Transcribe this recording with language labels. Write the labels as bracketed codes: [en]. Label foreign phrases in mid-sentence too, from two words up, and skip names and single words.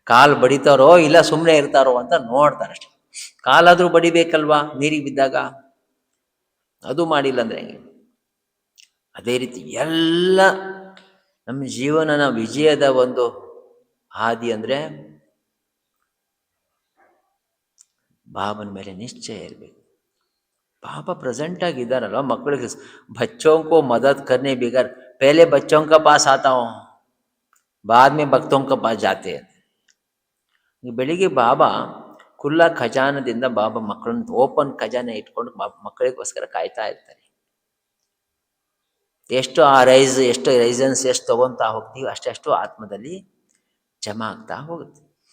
[kn] ಕಾಲು ಬಡಿತಾರೋ ಇಲ್ಲ ಸುಮ್ಮನೆ ಇರ್ತಾರೋ ಅಂತ ನೋಡ್ತಾರೆ ಅಷ್ಟೆ. ಕಾಲಾದರೂ ಬಡಿಬೇಕಲ್ವಾ ನೀರಿಗೆ ಬಿದ್ದಾಗ, ಅದು ಮಾಡಿಲ್ಲ ಅಂದರೆ ಹೆಂಗೆ? ಅದೇ ರೀತಿ ಎಲ್ಲ ನಮ್ಮ ಜೀವನನ ವಿಜಯದ ಒಂದು ಹಾದಿ ಅಂದರೆ ಬಾಬನ ಮೇಲೆ ನಿಶ್ಚಯ ಇರಬೇಕು. बाबा प्रेजेंट ಆಗಿದ್ದಾರಲ್ಲ ಮಕ್ಕಳಿಗೆ. [hi] बच्चों को मदद करने बगैर पहले बच्चों का पास आता हूँ, बाद में भक्तों का पास जाते हैं. [kn] ಬೆಳಿಗ್ಗೆ ಬಾಬಾ ಖುಲ್ಲಾ ಖಜಾನದಿಂದ ಬಾಬಾ ಮಕ್ಕಳನ್ನ ಓಪನ್ ಖಜಾನೆ ಇಟ್ಕೊಂಡು ಮಕ್ಕಳಿಗೋಸ್ಕರ ಕಾಯ್ತಾ ಇರ್ತಾರೆ. ಎಷ್ಟು ಎಷ್ಟು ರೈಸನ್ಸ್ ಎಷ್ಟು ತಗೊತಾ ಹೋಗ್ತೀವಿ ಅಷ್ಟೆಷ್ಟು ಆತ್ಮದಲ್ಲಿ ಜಮಾ ಆಗ್ತಾ ಹೋಗುತ್ತೆ.